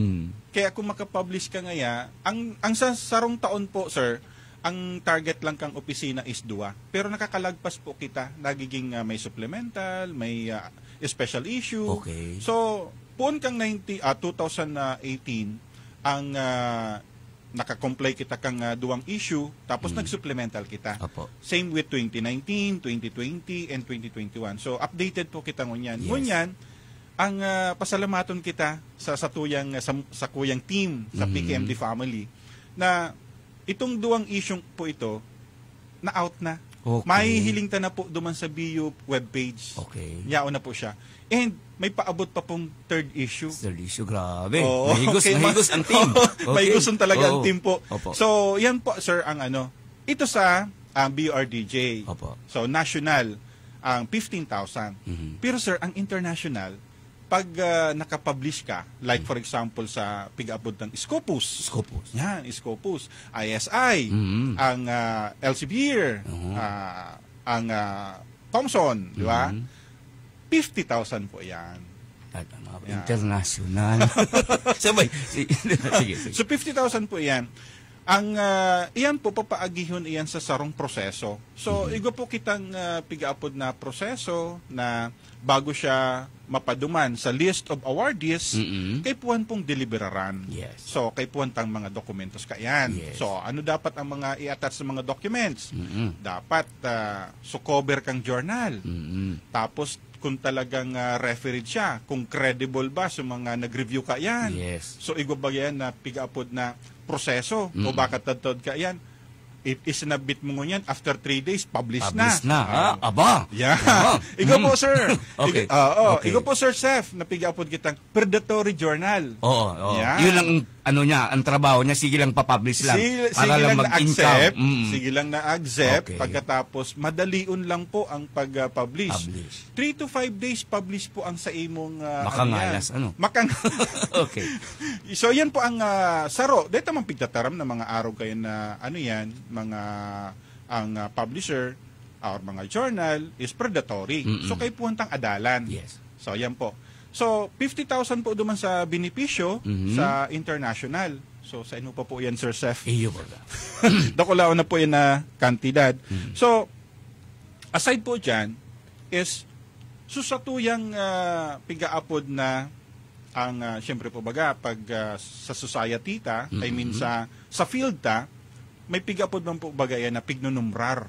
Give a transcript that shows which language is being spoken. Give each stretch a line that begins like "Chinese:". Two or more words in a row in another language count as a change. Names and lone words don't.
Bikol: Kaya kung makapublish ka ngaya, ang sa sarong taon po, sir, ang target lang kang opisina is 2. Pero nakakalagpas po kita. Nagiging may supplemental, may special issue. Okay. So, puon kang 2018, ang nakakomply kita kang 2 issue, tapos nag-supplemental kita.
English: Same with 2019, 2020, and 2021.
Bikol: So, updated po kita ngunyan. Ngunyan, ang pasalamaton kita sa kuyang team, sa PKMD family, na itong 2 issue po ito, na-out na. May hiling ta na po duman sa BU webpage. Yao na po siya. And may paabot pa pong 3rd issue. 3rd issue, grabe. Mahigos ang team. Mahigos talaga ang team po. So, yan po, sir, ang ito sa BURDJ. So, national, ang 15,000. Pero, sir, ang international, pag nakapublish ka,
English: like for example
Bikol: sa pig-abot ng Scopus. Yan, Scopus. ISI, ang Elsevier, ang Thomson, di ba? 50,000 po yan. International. Sabay. Sige. So 50,000 po yan. Ang iyan po papaagihon iyan sa sarong proseso. So igo po kitang pigaapod na proseso na bago siya mapaduman sa
English: list of awardees,
Bikol: kay puwan pong deliberaran. So kay puwan tang mga dokumentos kayan. So ano dapat ang mga i-attach sa mga documents? Dapat cover kang journal. Tapos kung talagang refereed siya, kung credible ba sa mga nag-review ka yan. So, igwabag yan na pigaapod na proseso o baka tadtod ka yan. Isinabit mo ngunyan,
English: after 3 days,
Bikol: publish na. Aba! Igo po, sir. Igo po, Sir Seth, na pigaapod kitang
English: predatory journal.
Filipino: Yun lang ang trabaho niya, sige lang papublish lang. Sige lang na-accept. Sige lang na-accept.
Bikol: Pagkatapos, madaliun lang po ang pag-publish.
English: 3 to 5 days publish
Bikol: po ang sa imong makangalas. Okay. So, yan po ang saro. Dito man pigtataram na mga araw kayo na ang
English: publisher or
Bikol: mga
English: journal is predatory.
Bikol: So, kayo po hantang adalan. So, yan po. So, 50,000 po duman sa benepisyo sa international. So, sa ino pa po yan, Sir Seth? Iyo ba? Dakulao na po yan na kantidad. So, aside po dyan, is susatuyang pigaapod na ang, siyempre po baga, pag sa society ta,
English: I mean
Bikol: sa field ta, may pigapod man po bagayan na pignunumrar.